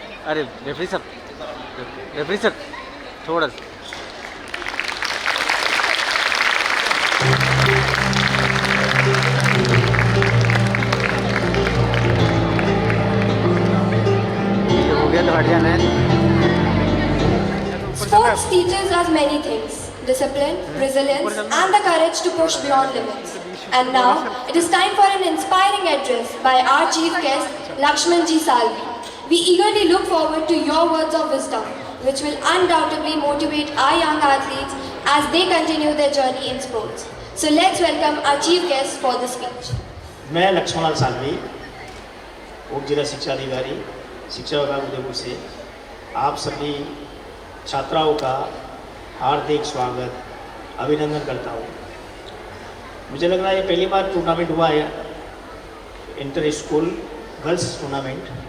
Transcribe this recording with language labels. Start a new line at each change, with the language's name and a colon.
Hindi: अरे referee sir थोड़ा सा हो गया तो हट जाना है।
English: Sports teaches us many things: discipline, resilience, and the courage to push beyond limits. And now, it is time for an inspiring address by our chief guest, Lakshman Ji Salvi. We eagerly look forward to your words of wisdom, which will undoubtedly motivate our young athletes as they continue their journey in sports. So let's welcome our chief guest for the speech.
Hindi: मैं लक्ष्मण सालवी, उप जिला शिक्षा अधिकारी, शिक्षा विभाग उदयपुर से आप सभी छात्राओं का हार्दिक स्वागत, अभिनंदन करता हूँ। मुझे लग रहा है ये पहली बार टूर्नामेंट हुआ है, इंटर स्कूल गर्ल्स टूर्नामेंट।